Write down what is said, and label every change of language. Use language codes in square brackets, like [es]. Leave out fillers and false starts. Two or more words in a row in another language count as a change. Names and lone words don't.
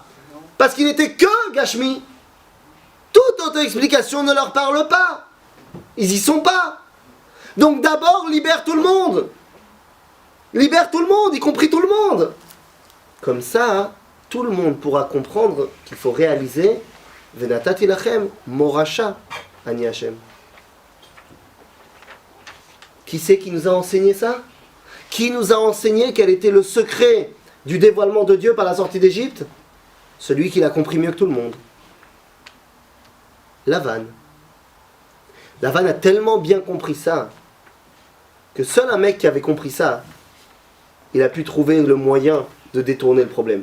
[fr] Parce qu'ils n'étaient que Gashmi. Toute autre explication ne leur parle pas. Ils y sont pas. Donc d'abord, libère tout le monde. Libère tout le monde, y compris tout le monde. Comme ça, tout le monde pourra comprendre qu'il faut réaliser [he] ונתתי לכם מורשה אני השם. [fr] Qui c'est qui nous a enseigné ça? Qui nous a enseigné quel était le secret du dévoilement de Dieu par la sortie d'Égypte? Celui qui l'a compris mieux que tout le monde. Lavan. Lavan a tellement bien compris ça que seul un mec qui avait compris ça, il a pu trouver le moyen de détourner le problème.